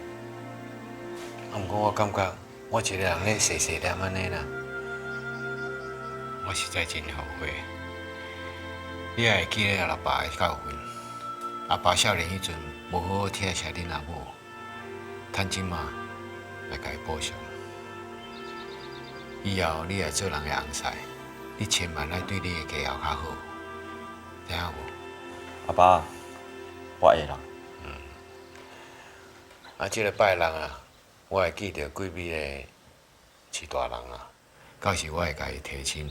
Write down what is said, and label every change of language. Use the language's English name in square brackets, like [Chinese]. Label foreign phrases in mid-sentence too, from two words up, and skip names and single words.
[Min Nan Chinese] 啊，毋过我感觉我一个人咧细细念安尼啦。我实在真后悔，你也会记咧阿爸的教训。阿爸少年迄阵无好好疼惜恁阿母，趁即马来甲伊补偿。以后你若做人的翁婿，你千万要对你的家后较好，知影无？阿爸，我会啦。即个拜六啊，我会记着几米的饲大人啊，到时我会甲伊提亲。